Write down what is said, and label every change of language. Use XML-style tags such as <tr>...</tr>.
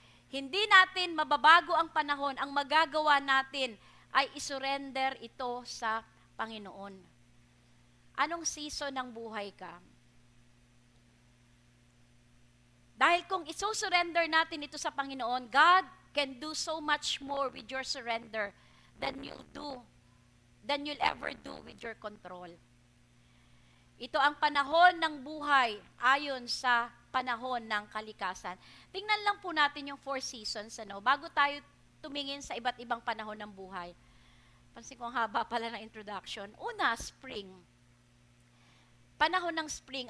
<tl>Hindi natin mababago ang panahon. Ang magagawa natin ay isurrender ito sa Panginoon. Anong season ng buhay ka? Dahil kung isusurrender natin ito sa Panginoon,</tl> <en>God can do so much more with your surrender than you'll ever do with your control.</en> <tl>Ito ang panahon ng buhay ayon sa panahon ng kalikasan. Tingnan lang po natin yung 4 seasons, bago tayo tumingin sa iba't ibang panahon ng buhay. Pansin ko ang haba pala ng introduction. Una, spring. Panahon ng spring.</tl>